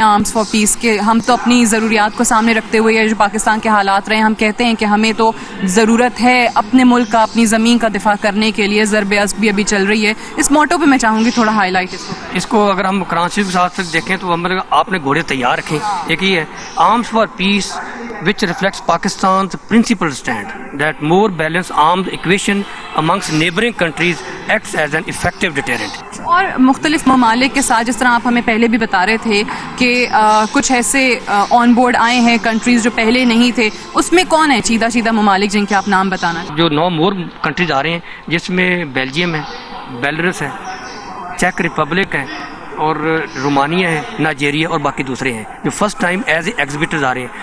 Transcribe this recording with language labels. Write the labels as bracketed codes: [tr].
[ur] Arms for پیس کے ہم تو اپنی ضروریات کو سامنے رکھتے ہوئے یا جو پاکستان کے حالات رہے ہم کہتے ہیں کہ ہمیں تو ضرورت ہے اپنے ملک کا، اپنی زمین کا دفاع کرنے کے لیے. ضرب عزم بھی ابھی چل رہی ہے. اس موٹو پہ میں چاہوں گی تھوڑا ہائی لائٹ اس کو اگر ہم قرآن شریف کے ساتھ دیکھیں تو ہم آپ نے گھوڑے تیار رکھیں. ایک یہ ہے [en] Arms for peace which reflects Pakistan's principled stand that more balanced arms equation amongst neighboring countries acts as an effective deterrent. [ur] اور مختلف ممالک کے ساتھ جس طرح آپ ہمیں پہلے بھی بتا رہے تھے کہ کچھ ایسے آن بورڈ آئے ہیں کنٹریز جو پہلے نہیں تھے، اس میں کون ہے چیدہ ممالک جن کے آپ نام بتانا چاہیں؟ جو 9 مور کنٹریز آ رہے ہیں جس میں بیلجیم ہے، بیلرس ہے، چیک ریپبلک ہے، اور رومانیہ ہے، نائجیریا، اور باقی دوسرے ہیں جو [en] first time as a exhibitors [ur] آ رہے ہیں.